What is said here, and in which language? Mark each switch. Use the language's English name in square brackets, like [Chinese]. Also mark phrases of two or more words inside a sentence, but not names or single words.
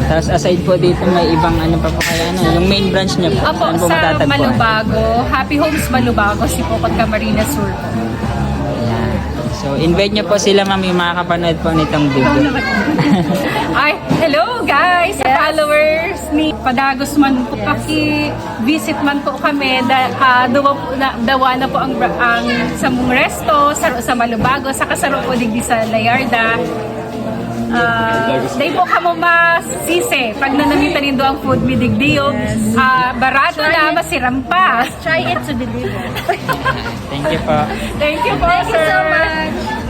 [Filipino] Tapos aside po dito, may ibang pa po kaya yung main branch niyo po? Apo, Saan po sa matatagpuan? Malubago, Happy Homes Malubago, Sipocot, Camarines Sur. So, invite nyo po sila, ma'am, yung makakapanood po nitong video. [English] Ay, hello guys! [Bikol] Sa followers ni Padagos man po, paki-visit man po kami. Dawa na po ang sa mong resto, sa Malubago, sa kasaro po digdi sa Layarda. Dahil po kamo masisi pag nanamitan nindo ang food mi digdiyo. Barato na, masiram pa. [English] Try it to deliver. Thank you po. Thank you po, Thank you sir. so much.